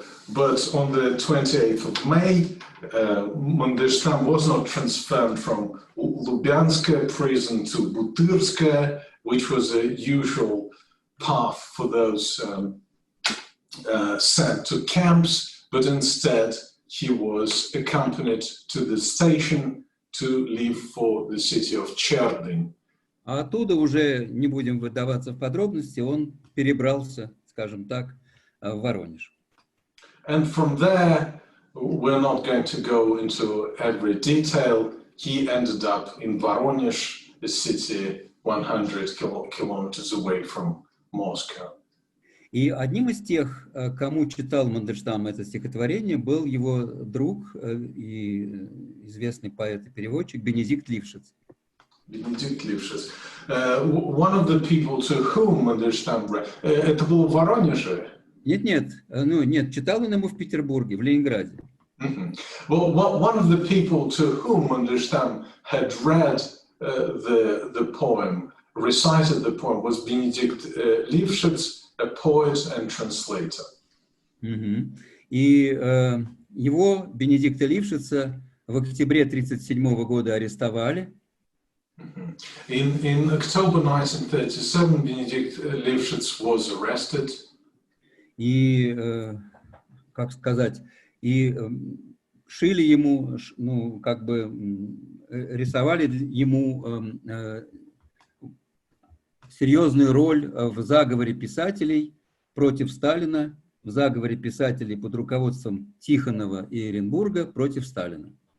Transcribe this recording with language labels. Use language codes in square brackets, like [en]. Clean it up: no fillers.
[en] But on the 28th of May, Mandelstam was not transferred from Lubyanskaya prison to Butyrskaya, which was a usual path for those sent to camps, but instead he was accompanied to the station to leave for the city of Cherdyn. [ru] А оттуда уже, не будем выдаваться в подробности, он перебрался, скажем так, в Воронеж. [en] And from there, we're not going to go into every detail. He ended up in Voronezh, a city 100 kilometers away from Moscow. [ru] И одним из тех, кому читал Мандельштам это стихотворение, был его друг и известный поэт и переводчик Бенедикт Лившиц. [en] Benedict Lifshitz. One of the people to whom Mandelstam read, [ru] это было в Воронеже? Нет, читал он ему в Петербурге, в Ленинграде. [en] Well, one of the people to whom Mandelstam had read the poem, recited the poem, was Benedict Lifshitz, a poet and translator. [ru] И его, Бенедикта Лившица, в октябре 1937 года арестовали. [en] In October 1937, Benedict Lifshitz was arrested. [ru] И, как сказать, и шили ему, ну, как бы рисовали ему серьезную роль в заговоре писателей против Сталина, в заговоре писателей под руководством Тихонова и Эренбурга против Сталина.